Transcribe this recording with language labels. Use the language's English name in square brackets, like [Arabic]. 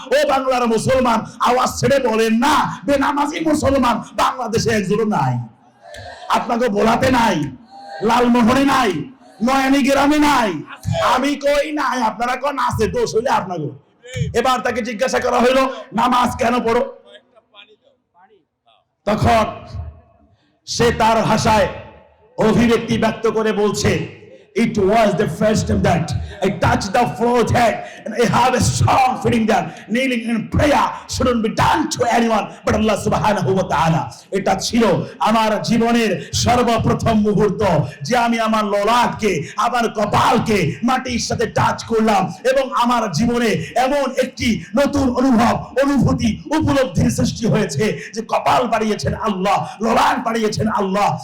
[Bangla] ও বাংলার মুসলমান, আওয়াজ ছেড়ে বলেন না, বেনামাজি মুসলমান বাংলাদেশে একজনও নাই। আপনাকে বোলাতে নাই, লালমোহনে নাই, নয়নী গ্রামে নাই, আমি কই নাই, আপনারা কোন আছে, দোষ হইলে আপনাকে। এবার তাকে জিজ্ঞাসা করা হলো, নামাজ কেন পড়ো? তখন সে তার ভাষায় অভিব্যক্তি ব্যক্ত করে বলছে, [English] it was the first time that I touched the forehead and I have a strong feeling that kneeling in prayer shouldn't be done to anyone but Allah subhanahu wa ta'ala. [Bangla] এটা ছিল আমার জীবনের সর্বপ্রথম মুহূর্ত যে আমি আমার ললাটকে, আমার কপালকে মাটির সাথে টাচ করলাম, এবং আমার জীবনে এমন একটি নতুন অনুভূতি, উপলব্ধির সৃষ্টি হয়েছে যে কপাল বাড়িয়েছেন আল্লাহ, ললাট বাড়িয়েছেন আল্লাহ।